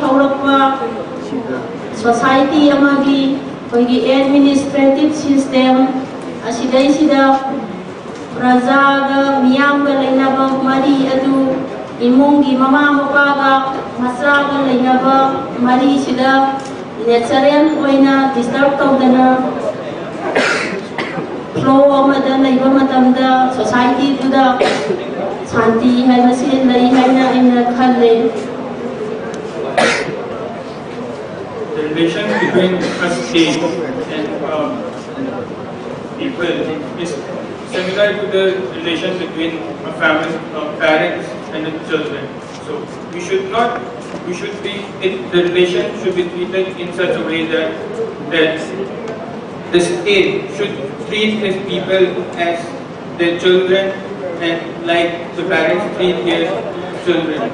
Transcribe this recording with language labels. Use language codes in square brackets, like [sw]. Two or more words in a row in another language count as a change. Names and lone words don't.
[mni] haurakwa society amagi bagi administrative system asidai sida prajaga miyamga lainaba mari adu imungi mama mapaga masaga lainaba mari sida natural oina disturb tawdana flow amada laiba matamda society tuda shanti haibase lai haina aina khalle. [en] The relation between a state and people is similar to the relation between a family, parents and the children. So the relation should be treated in such a way that the state should treat its people as their children and like the parents treat their children.